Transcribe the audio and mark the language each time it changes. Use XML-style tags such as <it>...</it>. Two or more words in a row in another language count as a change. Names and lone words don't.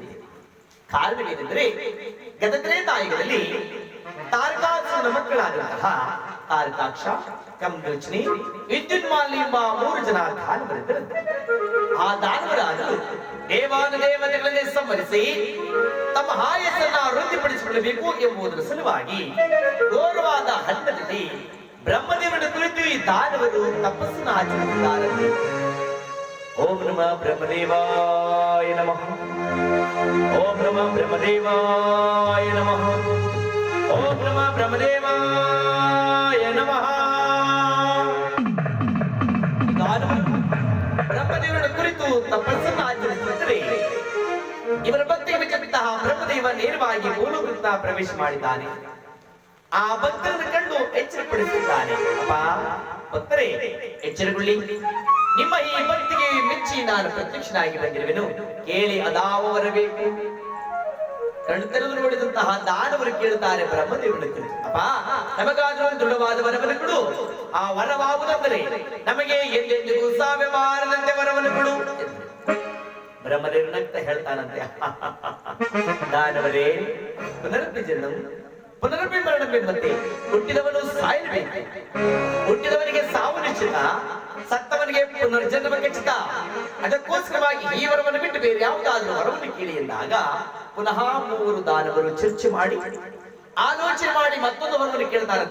<kn>ಕಾರಣವೇನೆಂದರೆ ಗತತ್ರೇ ತಾಯಿಗಳಲ್ಲಿ ತಾರಕಾಸುರನ ಮಕ್ಕಳಾದಂತಹ ತಾರಕಾಕ್ಷ, ಕಂದೋಚನಿ, ವಿದ್ಯುನ್ಮಾಲಿ ಎಂಬ 3 ಜನ ದಾನವರಿದ್ದರಂತೆ. ಆ ದಾನವರಾದರು ದೇವಾನುದೇವತೆಗಳನ್ನೇ ಸಂವರಿಸಿ ತಮ್ಮ ಆಯಸ್ಸನ್ನ ವೃದ್ಧಿಪಡಿಸಿಕೊಳ್ಳಬೇಕು ಎಂಬುದರ ಸಲುವಾಗಿ ಘೋರವಾದ ಹಣ್ಣದಲ್ಲಿ ಬ್ರಹ್ಮದೇವನ ಕುರಿತು ಈ ದಾನವರು ತಪಸ್ಸನ್ನು ಆಚರಿಸಿದ್ದಾರೆ.</kn> <sa>ಓಂ ನಮಃ ಬ್ರಹ್ಮದೇವಾಯ ನಮಃ. ಓಂ ನಮಃ ಬ್ರಹ್ಮದೇವಾಯ ನಮಃ. ಓಂ ನಮಃ ಬ್ರಹ್ಮದೇವಾಯ ನಮಃ.</sa> <kn>ಬ್ರಹ್ಮದೇವನ ಕುರಿತು ತಪಸ್ಸನ್ನು ಆಚರಿಸಿದರೆ ಇವರ ಭಕ್ತಿಗೆ ಮೆಚ್ಚಿದಂತಹ ಬ್ರಹ್ಮದೇವ ನೇರವಾಗಿ ಮೂಲವೃತ್ತ ಪ್ರವೇಶ ಮಾಡಿದ್ದಾನೆ. ಆ ಭಕ್ತರನ್ನು ಕಂಡು ಎಚ್ಚರಪಡಿಸಿದ್ದಾನೆ. ಅಪ್ಪ ಭಕ್ತರೇ, ಎಚ್ಚರಗೊಳ್ಳಿ. ನಿಮ್ಮ ಈ ಭಕ್ತಿಗೆ ಮೆಚ್ಚಿ ನಾನು ಪ್ರತ್ಯಕ್ಷನಾಗಿ ಬಂದಿರುವೆನು. ಕೇಳಿ ಅದಾವ ಬರಬೇಕು. ಕಣ್ಣು ತೆರೆದು ನೋಡಿದಂತಹ ದಾನವರು ಕೇಳುತ್ತಾರೆ ಬ್ರಹ್ಮದೇವನ ಕುರಿತು. ಅಪ್ಪ ನಮಗಾದರೂ ದೃಢವಾದ ವರವನ್ನು ಕೊಡು. ಆ ವರವಾಗುವುದೆಂದರೆ ನಮಗೆ ಎಲ್ಲೆಂದಿಗೂ ಸಾವ್ಯ ಬಾರದಂತೆ ವರವನ್ನು ಕೊಡು. ಬ್ರಹ್ಮದೇವನಂತ ಹೇಳ್ತಾನಂತೆ, ದಾನವರೇ</kn> <sa>ಪುನರಪಿ ಜನ್ಮ ಪುನರಪಿ</sa> <kn>ಮರಣವೆಂಬಂತೆ ಹುಟ್ಟಿದವನು ಸಾಯಬೇಕು. ಹುಟ್ಟಿದವನಿಗೆ ಸಾವು ನಿಶ್ಚಿತ, ಸತ್ತವನಿಗೆ ಪುನರ್ಜನ್ಮ ಖಚಿತ. ಅದಕ್ಕೋಸ್ಕರವಾಗಿ ಈ ವರವನ್ನು ಬಿಟ್ಟು ಬೇರೆ ಯಾವುದಾದ್ರೂ ವರವನ್ನು ಕೇಳಿ ಎಂದಾಗ ಪುನಃ ಮೂವರು ದಾನವರು ಚರ್ಚೆ ಮಾಡಿ ಆಲೋಚನೆ ಮಾಡಿ ಮತ್ತೊಂದು ವರವನ್ನು ಕೇಳ್ತಾರಂತೆ.</kn>